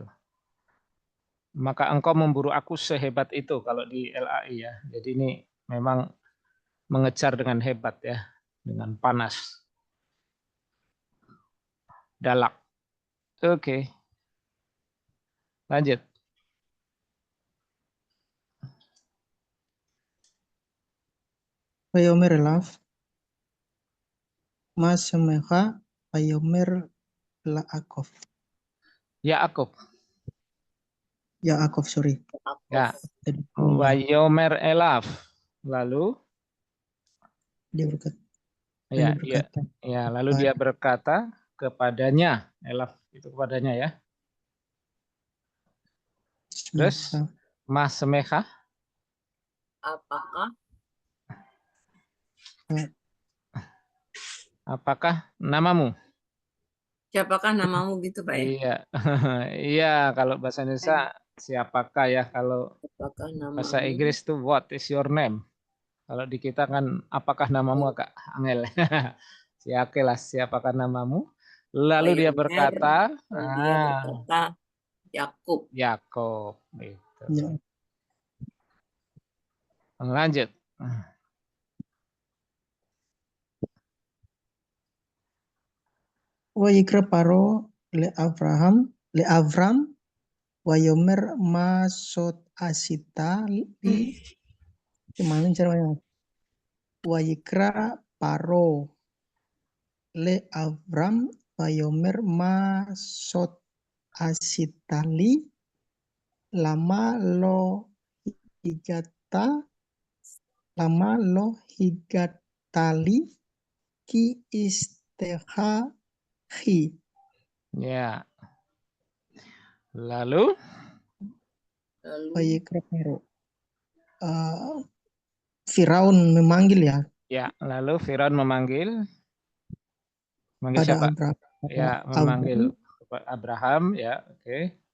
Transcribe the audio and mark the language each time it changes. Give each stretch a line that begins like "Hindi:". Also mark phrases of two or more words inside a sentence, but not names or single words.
Indonesian: Maka engkau memburu aku sehebat itu kalau di LAI ya. Jadi ini memang mengejar dengan hebat ya, dengan panas. Dalak. Oke. Lanjut.
Hebrew: ויאמר אליו מה שמך ויאמר יעקב.
Indonesian: Yaakov, sorry. Ya.
Hebrew: ויאמר אליו.
Indonesian: Lalu dia berkata. Lalu dia berkata kepadanya. Elaf itu kepadanya ya. Terus
Hebrew: מה שמך.
Indonesian: Apakah namamu? Siapakah namamu gitu Pak ya? Iya. Iya, kalau bahasa Indonesia siapakah ya, kalau bahasa Inggris itu
English: what is your name.
Indonesian: Kalau di kita kan apakah namamu agak angel. Siapakah namamu? Lalu dia berkata, Yakub. Gitu. Ya. Lanjut.
Hebrew: ויקרא פרעה לאברם ויאמר מה זאת עשית לי
Indonesian: gimana caranya?
Hebrew: ויקרא פרעה לאברם ויאמר מה זאת עשית לי למה לא הגדת לי כי אשתך היא.
Indonesian: Ya. Lalu Lalu Wayikrokero. Firaun memanggil ya Ya, lalu Firaun memanggil pada siapa? Abraham. Ya, memanggil Abraham, ya, oke.